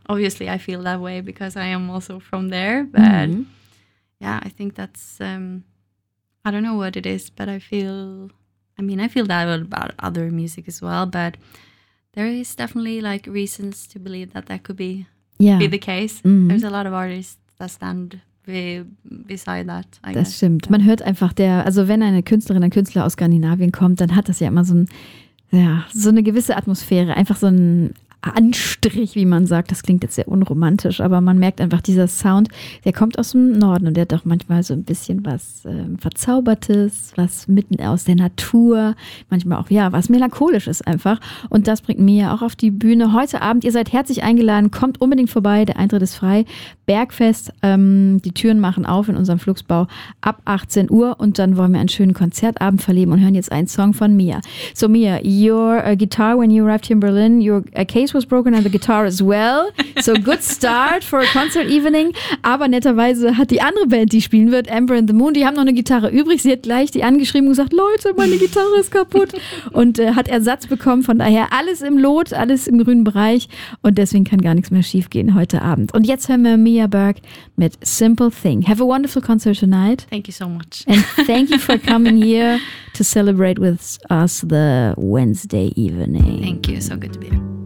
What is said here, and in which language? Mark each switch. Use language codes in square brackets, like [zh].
[en] Obviously, I feel that way because I am also from there. But I think that's, I don't know what it is, but I feel that about other music as well. But there is definitely like reasons to believe that could be the case. Mm-hmm. There's a lot of artists that stand beside that. [de] Das stimmt. Man hört einfach wenn eine Künstlerin, ein Künstler aus Skandinavien kommt, dann hat das ja immer so eine gewisse Atmosphäre, einfach so ein Anstrich, wie man sagt. Das klingt jetzt sehr unromantisch, aber man merkt einfach, dieser Sound, der kommt aus dem Norden und der hat auch manchmal so ein bisschen was Verzaubertes, was mitten aus der Natur, manchmal auch, was Melancholisches einfach. Und das bringt Mia auch auf die Bühne. Heute Abend, ihr seid herzlich eingeladen, kommt unbedingt vorbei, der Eintritt ist frei. Bergfest, die Türen machen auf in unserem Fluxbau ab 18 Uhr und dann wollen wir einen schönen Konzertabend verleben und hören jetzt einen Song von Mia. [en] So Mia, your guitar when you arrived here in Berlin, your case was broken and the guitar as well. So good start for a concert evening. [de] Aber netterweise hat die andere Band, die spielen wird, Amber and the Moon, die haben noch eine Gitarre übrig. Sie hat gleich die angeschrieben und gesagt, Leute, meine Gitarre ist kaputt. Und hat Ersatz bekommen. Von daher alles im Lot, alles im grünen Bereich. Und deswegen kann gar nichts mehr schief gehen heute Abend. Und jetzt hören wir Mia Berg mit Simple Thing. [en] Have a wonderful concert tonight. Thank you so much. And thank you for coming here to celebrate with us the Wednesday evening. Thank you. So good to be here.